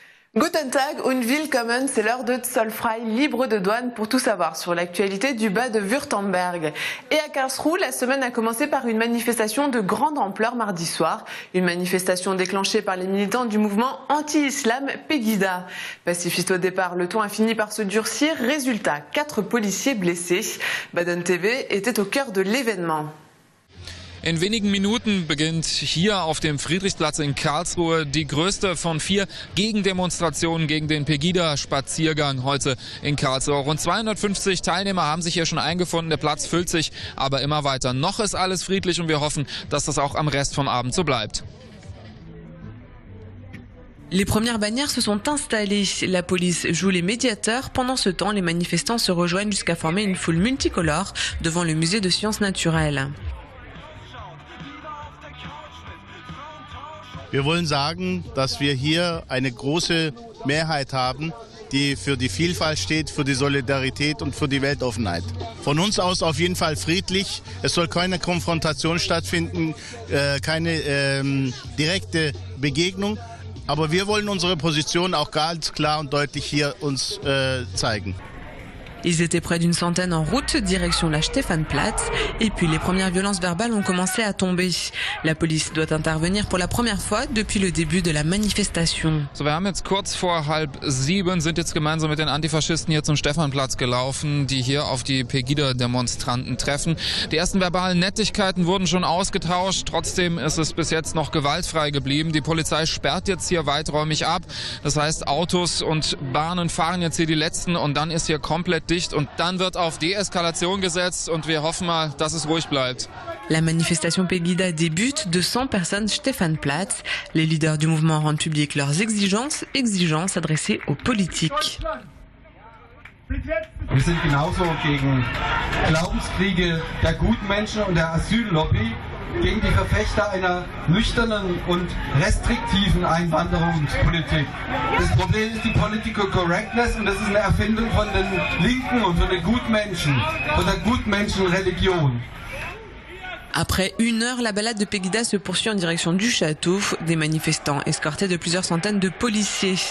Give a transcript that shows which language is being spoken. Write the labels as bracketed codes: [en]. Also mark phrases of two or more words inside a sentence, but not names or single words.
[de] Guten Tag und willkommen, [fr] c'est l'heure de Zollfrei, libre de douane pour tout savoir sur l'actualité du bas de Württemberg. Et à Karlsruhe, la semaine a commencé par une manifestation de grande ampleur mardi soir. Une manifestation déclenchée par les militants du mouvement anti-islam Pegida. Pacifiste au départ, le ton a fini par se durcir. Résultat, 4 policiers blessés. Baden TV était au cœur de l'événement. [de] In wenigen Minuten beginnt hier auf dem Friedrichsplatz in Karlsruhe die größte von 4 Gegendemonstrationen gegen den Pegida-Spaziergang heute in Karlsruhe. Rund 250 Teilnehmer haben sich hier schon eingefunden. Der Platz füllt sich aber immer weiter. Noch ist alles friedlich und wir hoffen, dass das auch am Rest vom Abend so bleibt. [fr] Les premières bannières se sont installées. La police joue les médiateurs. Pendant ce temps, les manifestants se rejoignent jusqu'à former une foule multicolore devant le musée de sciences naturelles. [de] Wir wollen sagen, dass wir hier eine große Mehrheit haben, die für die Vielfalt steht, für die Solidarität und für die Weltoffenheit. Von uns aus auf jeden Fall friedlich. Es soll keine Konfrontation stattfinden, keine direkte Begegnung. Aber wir wollen unsere Position auch ganz klar und deutlich hier uns zeigen. [fr] Ils étaient près d'une centaine en route, direction la Stephanplatz. Et puis les premières violences verbales ont commencé à tomber. La police doit intervenir pour la première fois depuis le début de la manifestation. [de] So, wir haben jetzt kurz vor 6:30, sind jetzt gemeinsam mit den Antifaschisten hier zum Stephanplatz gelaufen, die hier auf die Pegida-Demonstranten treffen. Die ersten verbalen Nettigkeiten wurden schon ausgetauscht. Trotzdem ist es bis jetzt noch gewaltfrei geblieben. Die Polizei sperrt jetzt hier weiträumig ab. Das heißt, Autos und Bahnen fahren jetzt hier die letzten und dann ist hier komplett dicht und dann wird auf Deeskalation gesetzt und wir hoffen mal, dass es ruhig bleibt. [fr] La manifestation Pegida débute, 200 personnes Stephanplatz. Les leaders du mouvement rendent publiques leurs exigences adressées aux politiques. [de] Wir sind genauso gegen Glaubenskriege der Gutmenschen und der Asyllobby, gegen die Verfechter einer nüchternen und restriktiven Einwanderungspolitik. Das Problem ist die [en] Political Correctness [de] und das ist eine Erfindung von den Linken und von den Gutmenschen, von der Gutmenschenreligion. [fr] Après 1 heure, la balade de Pegida se poursuit en direction du château. Des manifestants escortés de plusieurs centaines de policiers.